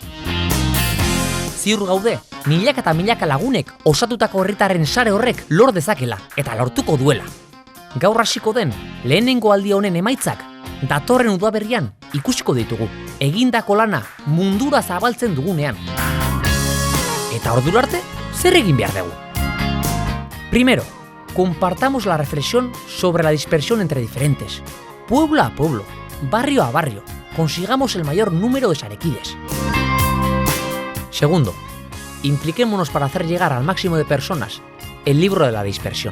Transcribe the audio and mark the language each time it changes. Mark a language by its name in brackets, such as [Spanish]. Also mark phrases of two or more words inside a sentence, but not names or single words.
[Basque] Ziur gaude, milaka eta milaka lagunek osatutako herritarren sare horrek lor dezakela eta lortuko duela. Gaur hasiko den lehenengo aldi honen emaitzak datorren udaberrian ikusiko ditugu, egindako lana mundura zabaltzen dugunean. Eta ordura arte, zer egin behar dugu? [Spanish] Primero, compartamos la reflexión sobre la dispersión entre diferentes. Pueblo a pueblo, barrio a barrio, consigamos el mayor número de sarekides. Segundo, impliquémonos para hacer llegar al máximo de personas el libro de la dispersión.